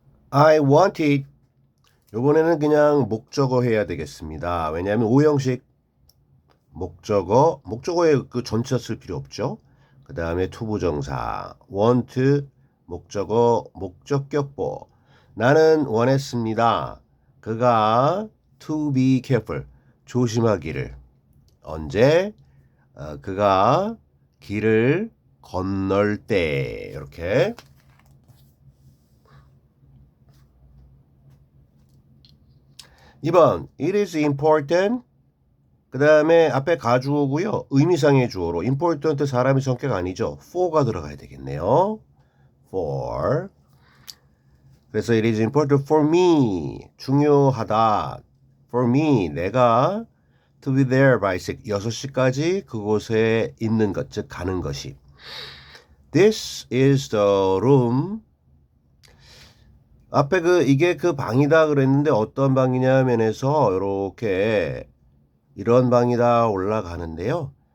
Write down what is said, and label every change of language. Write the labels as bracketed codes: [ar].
[en] I wanted [ko] 요번에는 그냥 목적어 해야 되겠습니다. 왜냐하면 오형식 목적어에 그 전치사 쓸 필요 없죠. 그 다음에 투부정사, want, 목적어, 목적격보. 나는 원했습니다. 그가 [en] to be careful, [ko] 조심하기를. 언제? 그가 길을 건널 때. 이렇게. [en] 2번, it is important. [ko] 그 다음에 앞에 가주어고요. 의미상의 주어로 important 사람의 성격 아니죠. for가 들어가야 되겠네요. [en] for. [ko] 그래서 [en] it is important for me. [ko] 중요하다. [en] for me. [ko] 내가 [en] to be there by [ko] 6시까지 그곳에 있는 것, 즉 가는 것이. [en] This is the room. [ko] 앞에 이게 그 방이다 그랬는데 어떤 방이냐면에서 이렇게 이런 방이다 올라가는데요.